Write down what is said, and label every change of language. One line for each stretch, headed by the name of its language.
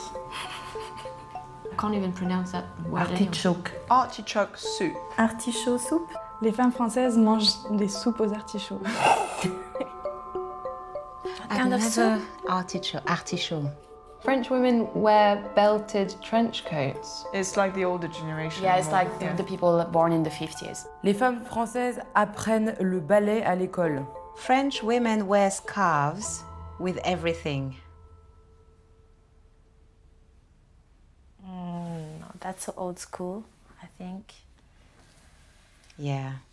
English: I can't even pronounce that word. artichoke. Artichoke soup.
French: Artichaut soupe. Les femmes françaises mangent des soupes aux artichauts.
English: Kind of soup? Artichaut. French women wear belted trench coats. It's like the older generation. Yeah, it's like the people born in the 50s.
French: Les femmes françaises apprennent le ballet à l'école.
English: French women wear scarves with everything. No, that's old school, I think. Yeah.